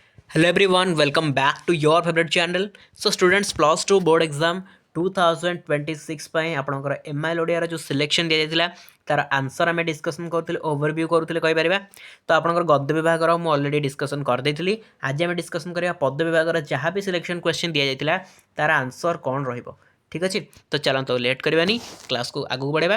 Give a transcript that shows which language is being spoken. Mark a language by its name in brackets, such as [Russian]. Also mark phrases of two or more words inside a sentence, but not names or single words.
[English] Hello everyone, welcome back to your favorite channel. So students plus 2 board exam 2026 [Odia] ପାଇଁ ଆପଣଙ୍କର MIL ଓଡ଼ିଆର ଯେଉଁ ସିଲେକ୍ସନ୍ ଦିଆଯାଇଥିଲା ତାର ଆନ୍ସର ଆମେ ଡିସ୍କସନ୍ କରୁଥିଲେ ଓଭରଭ୍ୟୁ କରୁଥିଲେ କହିପାରିବା। ତ ଆପଣଙ୍କର ଗଦ୍ୟ ବିଭାଗର ମୁଁ ଅଲରେଡ଼ି ଡିସ୍କସନ୍ କରିଦେଇଥିଲି। ଆଜି ଆମେ ଡିସ୍କସନ୍ କରିବା ପଦ୍ୟ ବିଭାଗର ଯାହା ବି [English] selection question [Odia] ଦିଆଯାଇଥିଲା ତାର ଆନ୍ସର କ'ଣ ରହିବ। ঠিক ଅଛି ତ ଚାଲନ୍ତୁ ଲେଟ୍ କରିବାନି କ୍ଲାସ୍କୁ ଆଗକୁ ବଢ଼ାଇବା।